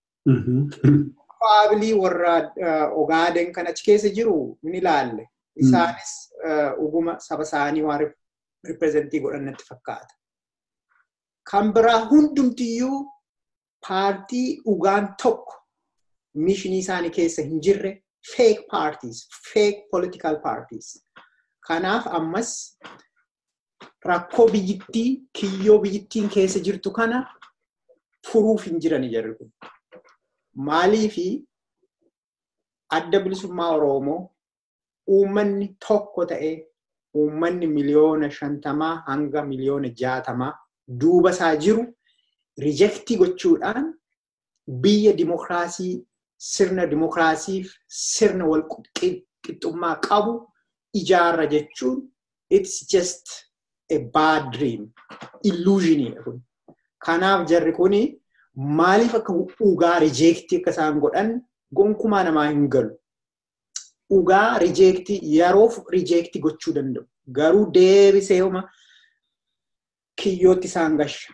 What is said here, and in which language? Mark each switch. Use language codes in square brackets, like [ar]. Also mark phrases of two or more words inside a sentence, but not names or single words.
[om] Probably warra Ogaaden kan achi keessa jiru ni ilaalle. Isaanis dhuguma saba isaanii waan reprezentii godhan natti fakkaata. Kan biraa hundumtiyyuu paartii dhugaan tokko mishinii isaanii keessa hin jirre [en] fake parties, fake political parties. [om] Kanaaf ammas rakkoo biyyittii, kiyyoo biyyittiin keessa jirtu kana furuuf hin jirani jarri kun. Maaliifi adda bilisummaa Oromoo uummanni tokko ta'ee uummanni miliyoona 50 hanga miliyoona 60 duuba isaa jiru rejectii gochuudhaan biyya dimokiraasii sirna dimokiraasiif sirna wal qixxummaa qabu ijaarra jechuun [en] it's just a bad dream, illusion. [om] Kanaaf jarri kuni maaliif akka dhugaa rejectii akka isaan godhan gonkumaa namaa hin galu. Dhugaa rejectii yeroof rejectii gochuu danda'u. Garuu deebisee homa kiyyootti isaan gasha.